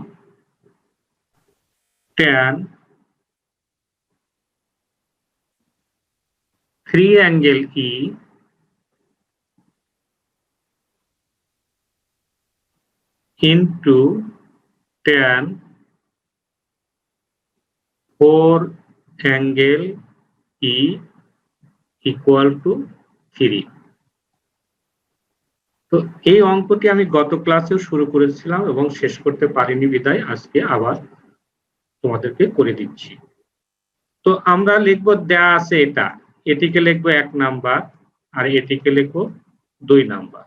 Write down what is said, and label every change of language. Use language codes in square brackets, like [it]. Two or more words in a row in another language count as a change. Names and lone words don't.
[en] tan 3 angle e into tan 4 angle e equal to 3। [bn] তো এই অঙ্কটি আমি গত ক্লাসেও শুরু করেছিলাম এবং শেষ করতে পারিনি বিধায় আজকে আবার তোমাদেরকে করে দিচ্ছি। তো আমরা লিখব, দেয়া আছে এটা, এটিকে লিখবো 1 নাম্বার আর এটিকে লিখবো 2 নাম্বার।